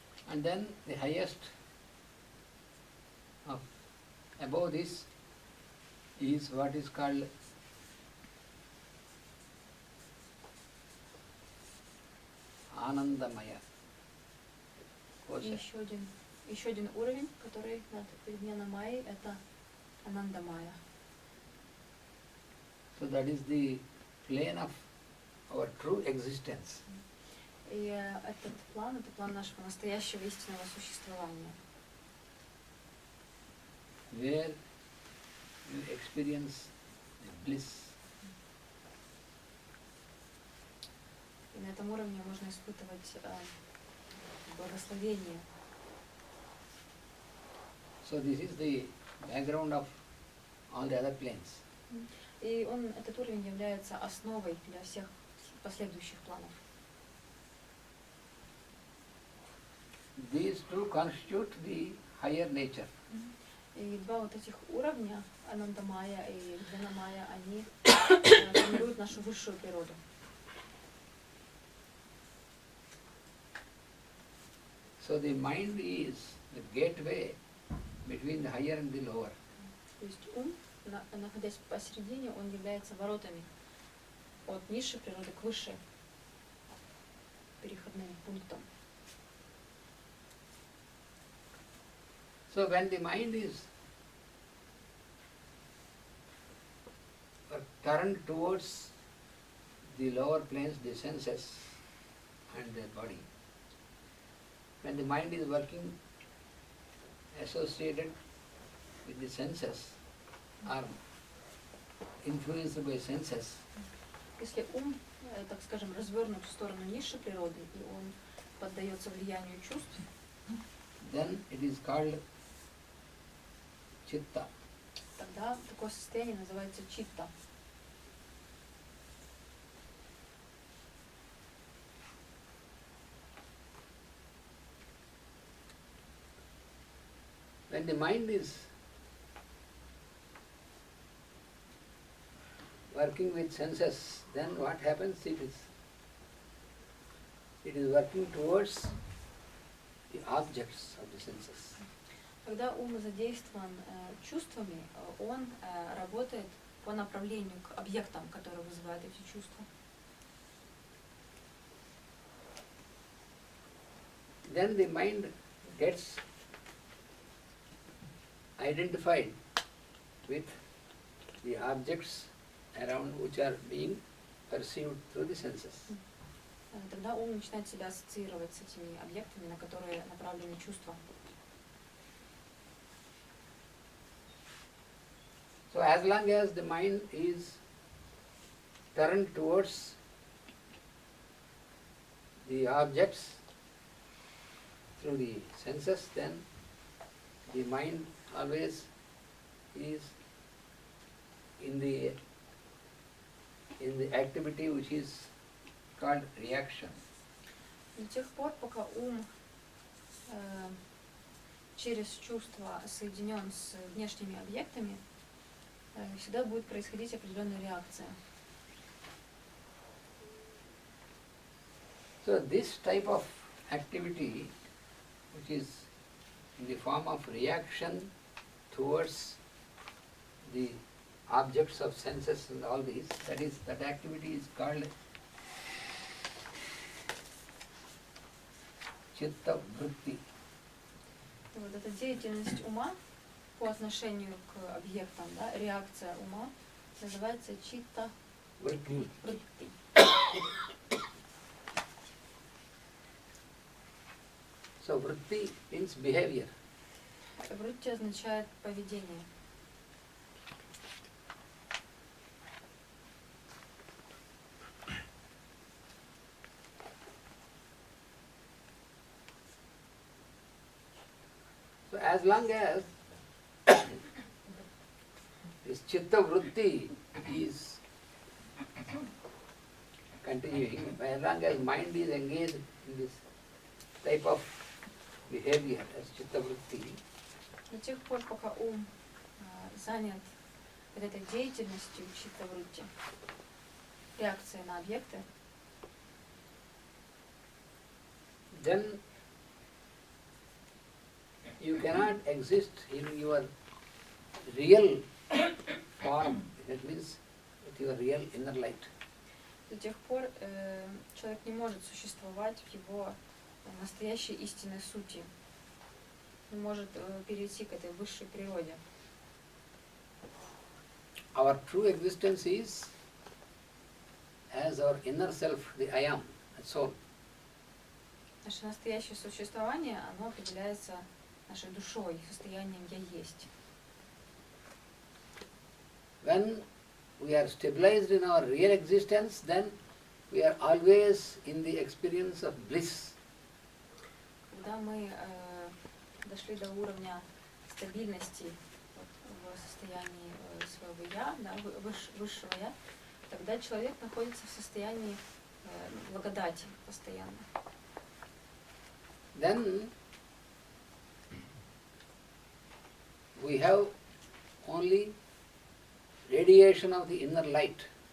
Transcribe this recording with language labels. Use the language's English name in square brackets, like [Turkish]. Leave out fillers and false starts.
[English] And then the highest of above this is what is called Anandamaya. [Russian] И [English] kosha. [Russian] еще один уровень, который над Виджняна Майей, это Ананда Майя. [English] So that is the plane of our true existence. [Russian] И этот план, это план нашего настоящего истинного существования, [English] Where you experience the bliss. [Russian] и на этом уровне можно испытывать благословение. [English] So this is the background of all the other planes. [Russian] И этот уровень является основой для всех последующих планов. [English] These two constitute the higher nature. [Russian] И два вот этих уровня, Ананда Майя и Виджняна Майя, они формируют нашу высшую природу. [English] So the mind is the gateway between the higher and the lower. [Russian] То есть ум, находясь посередине, он является воротами от низшей природы к высшей, переходным пунктом. [English] So when the mind is turned towards the lower planes, the senses and the body, when the mind is working associated with the senses or influenced by senses, [Russian] Если ум, так скажем, развернут в сторону низшей природы, и он поддается влиянию чувств, [English] then it is called chitta. [Russian] тогда такое состояние называется читта. [English] When the mind is working with senses, then what happens? It is working towards the objects of the senses. [Russian] Когда ум задействован чувствами, он работает по направлению к объектам, которые вызывают эти чувства. [English] Then the mind gets identified with the objects around which are being perceived through the senses. [Russian] Тогда ум начинает себя ассоциировать с этими объектами, на которые направлены чувства. [English] So as long as the mind is turned towards the objects through the senses, then the mind always is in the activity which is called reaction. [Russian] До тех пор, пока ум через чувства соединен с внешними объектами, всегда будет происходить определенная реакция. [English] So this type of activity, which is in the form of reaction towards the objects of senses and all these, that activity is called chitta vritti. [Russian] Вот эта деятельность ума по отношению к объектам, да, реакция ума, называется читта [English] Vritti. [Russian] вритти. [English] So vritti means behavior. [Russian] Вритти означает поведение. [English] So as long as this chitta vritti is continuing, as long as mind is engaged in this type of behavior as chitta vritti, [Russian] До тех пор, пока ум занят вот этой деятельностью читта вритти, реакции на объекты, [English] then you cannot exist in your real form, that means with your real inner light. [Russian] до тех пор человек не может существовать в его настоящей истинной сути. Он может перейти к этой высшей природе. [English] Our true existence is as our inner self, the I am, the soul. [Russian] Наше настоящее существование, оно определяется нашей душой, состоянием «я есть». [English] When we are stabilized in our real existence, then we are always in the experience of bliss. [Russian] Когда мы дошли до уровня стабильности в состоянии своего «я», да, высшего «я», тогда человек находится в состоянии благодати постоянно. [English] Then we have only radiation of the inner light.